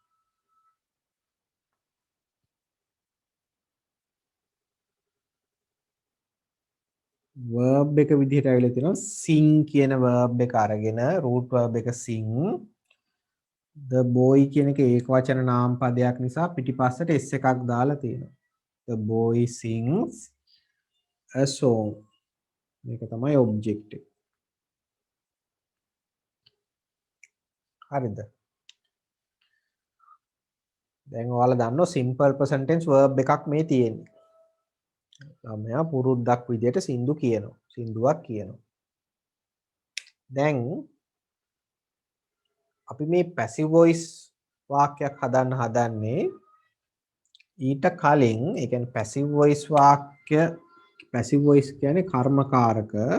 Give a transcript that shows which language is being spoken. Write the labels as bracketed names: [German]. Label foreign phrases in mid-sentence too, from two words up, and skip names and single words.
[Sinhala] verb එක විදිහට ඇවිල්ලා තියෙනවා sing කියන verb එක අරගෙන [English] root verb [Sinhala] එක [English] sing the boy [Sinhala] කියන එක ඒක වචන නාම පදයක් නිසා පිටිපස්සට s එකක් දාලා තියෙනවා. [English] the boy sings a song. [Sinhala] මේක තමයි object එක. හරිද? දැන් ඔයාලා දන්නවා [English] simple present tense verb [Sinhala] එකක් මේ තියෙන්නේ. ළමයා පුරුද්දක් විදියට සින්දු කියනවා. සින්දුවක් කියනවා. දැන් අපි මේ [English] passive voice [Sinhala] වාක්‍යයක් හදන්න හදන්නේ ඊට කලින් ඒ කියන්නේ [English] passive voice [Sinhala] වාක්‍ය [English] passive voice [Sinhala] කියන්නේ කර්මකාරක.